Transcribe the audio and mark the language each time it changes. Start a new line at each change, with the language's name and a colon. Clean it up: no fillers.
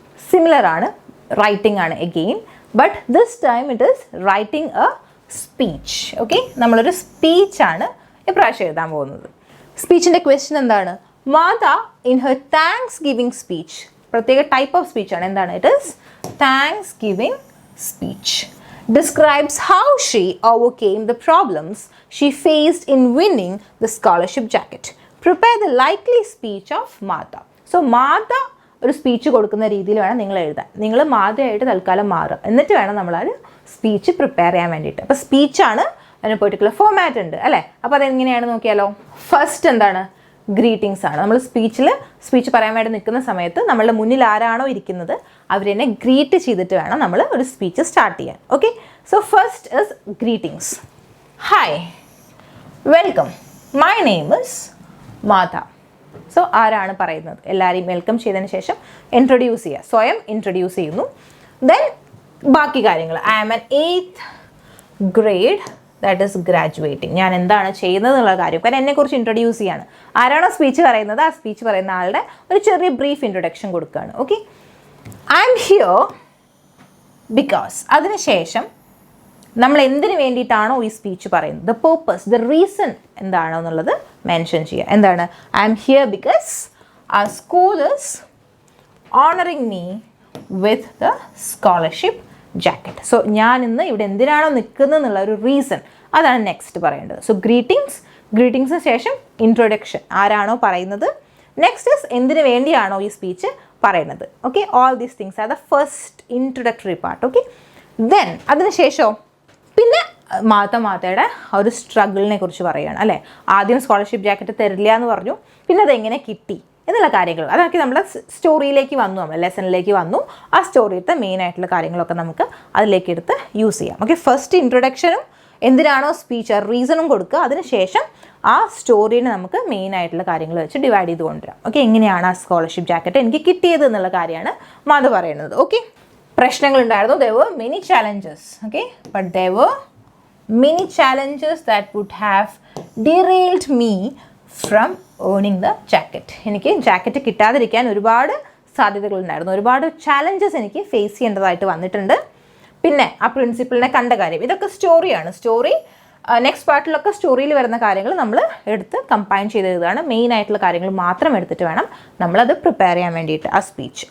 Malayalam: Similar ആണ്, writing ആണ്
English: Again, but this time it is writing a speech.
Malayalam: Okay, നമ്മളൊരു സ്പീച്ചാണ് ഇപ്രാവശ്യം എഴുതാൻ പോകുന്നത്. സ്പീച്ചിൻ്റെ ക്വസ്റ്റ്യൻ എന്താണ്?
English: Martha in her thanksgiving speech,
Malayalam: പ്രത്യേക ടൈപ്പ് ഓഫ് സ്പീച്ചാണ്. എന്താണ്?
English: It is thanksgiving speech. Describes how she overcame the problems she faced in winning the scholarship jacket. Prepare the likely speech of Martha.
Malayalam: So Martha ഒരു speech കൊടുക്കുന്ന രീതിയിൽ വേണം നിങ്ങൾ എഴുതാൻ. നിങ്ങൾ മാതയായിട്ട് തൽക്കാലം മാറുക, എന്നിട്ട് വേണം നമ്മളൊരു സ്പീച്ച് പ്രിപ്പയർ ചെയ്യാൻ വേണ്ടിയിട്ട്. അപ്പോൾ സ്പീച്ചാണ്, അതിന് പെർട്ടിക്കുലർ ഫോമാറ്റ് ഉണ്ട് അല്ലേ. അപ്പോൾ അതെങ്ങനെയാണ് നോക്കിയാലോ. ഫസ്റ്റ് എന്താണ്? ഗ്രീറ്റിംഗ്സ് ആണ്. നമ്മൾ സ്പീച്ച് പറയാൻ വേണ്ടി നിൽക്കുന്ന സമയത്ത് നമ്മളുടെ മുന്നിൽ ആരാണോ ഇരിക്കുന്നത് അവരെന്നെ ഗ്രീറ്റ് ചെയ്തിട്ട് വേണം നമ്മൾ ഒരു സ്പീച്ച് സ്റ്റാർട്ട് ചെയ്യാൻ.
English: Okay, so first is greetings. Hi, welcome, my name is Martha.
Malayalam: So ആരാണ് പറയുന്നത്? എല്ലാവരെയും വെൽക്കം ചെയ്തതിന് ശേഷം ഇൻട്രൊഡ്യൂസ് ചെയ്യുക, സ്വയം ഇൻട്രൊഡ്യൂസ് ചെയ്യുന്നു.
English: then
Malayalam: ബാക്കി കാര്യങ്ങൾ,
English: I am an 8th grade that is graduating.
Malayalam: ഞാൻ എന്താണ് ചെയ്യുന്നത് എന്നുള്ള കാര്യം, കാരണം എന്നെക്കുറിച്ച് ഇൻട്രൊഡ്യൂസ് ചെയ്യാണ്. ആരാണോ സ്പീച്ച് പറയുന്നത് ആ സ്പീച്ച് പറയുന്ന ആളുടെ ഒരു ചെറിയ ബ്രീഫ് ഇൻട്രൊഡക്ഷൻ കൊടുക്കുകയാണ്.
English: Okay, I am here because.
Malayalam: അതിനുശേഷം നമ്മൾ എന്തിനു വേണ്ടിയിട്ടാണോ ഈ സ്പീച്ച് പറയുന്നത്,
English: the purpose, the reason
Malayalam: എന്താണോ എന്നുള്ളത് മെൻഷൻ ചെയ്യുക. എന്താണ്?
English: I am here because our school is honoring me with the scholarship jacket.
Malayalam: So ഞാൻ ഇന്ന് ഇവിടെ എന്തിനാണോ നിൽക്കുന്നത് എന്നുള്ള ഒരു റീസൺ, അതാണ് നെക്സ്റ്റ് പറയേണ്ടത്. സോ ഗ്രീറ്റിംഗ്സിന് ശേഷം ഇൻട്രൊഡക്ഷൻ, ആരാണോ പറയുന്നത്.
English: next is
Malayalam: എന്തിനു വേണ്ടിയാണോ ഈ സ്പീച്ച് പറയുന്നത്.
English: Okay, all these things are the first introductory part.
Malayalam: Okay, then അതിനുശേഷം പിന്നെ മാതയുടെ ആ ഒരു സ്ട്രഗിളിനെ കുറിച്ച് പറയുകയാണ് അല്ലേ. ആദ്യം സ്കോളർഷിപ്പ് ജാക്കറ്റ് തരില്ല എന്ന് പറഞ്ഞു, പിന്നെ അതെങ്ങനെ കിട്ടി എന്നുള്ള കാര്യങ്ങൾ, അതൊക്കെ നമ്മുടെ സ്റ്റോറിയിലേക്ക് വന്നു, നമ്മൾ ലെസണിലേക്ക് വന്നു. ആ സ്റ്റോറിയിലത്തെ മെയിൻ ആയിട്ടുള്ള കാര്യങ്ങളൊക്കെ നമുക്ക് അതിലേക്ക് എടുത്ത് യൂസ് ചെയ്യാം. ഓക്കെ, ഫസ്റ്റ് ഇൻട്രൊഡക്ഷനും എന്തിനാണോ സ്പീച്ച് ആ റീസണും കൊടുക്കുക, അതിനുശേഷം ആ സ്റ്റോറീനെ നമുക്ക് മെയിൻ ആയിട്ടുള്ള കാര്യങ്ങൾ വെച്ച് ഡിവൈഡ് ചെയ്ത് കൊണ്ടുവരാം. ഓക്കെ, എങ്ങനെയാണ് ആ സ്കോളർഷിപ്പ് ജാക്കറ്റ് എനിക്ക് കിട്ടിയത് എന്നുള്ള കാര്യമാണ് മാത പറയുന്നത്. Okay, പ്രശ്നങ്ങളുണ്ടായിരുന്നു.
English: there were many challenges. Okay, but there were many challenges that would have derailed me from earning the jacket.
Malayalam: എനിക്ക് ജാക്കറ്റ് കിട്ടാതിരിക്കാൻ ഒരുപാട് സാധ്യതകളുണ്ടായിരുന്നു, ഒരുപാട് ചാലഞ്ചസ് എനിക്ക് ഫേസ് ചെയ്യേണ്ടതായിട്ട് വന്നിട്ടുണ്ട്. പിന്നെ ആ പ്രിൻസിപ്പിളിനെ കണ്ട കാര്യം, ഇതൊക്കെ സ്റ്റോറിയാണ്. സ്റ്റോറി നെക്സ്റ്റ് പാർട്ടിലൊക്കെ സ്റ്റോറിയിൽ വരുന്ന കാര്യങ്ങൾ നമ്മൾ എടുത്ത് കമ്പൈൻ ചെയ്തതാണ്. മെയിൻ ആയിട്ടുള്ള കാര്യങ്ങൾ മാത്രം എടുത്തിട്ട് വേണം നമ്മളത് പ്രിപ്പയർ ചെയ്യാൻ വേണ്ടിയിട്ട് ആ സ്പീച്ച്.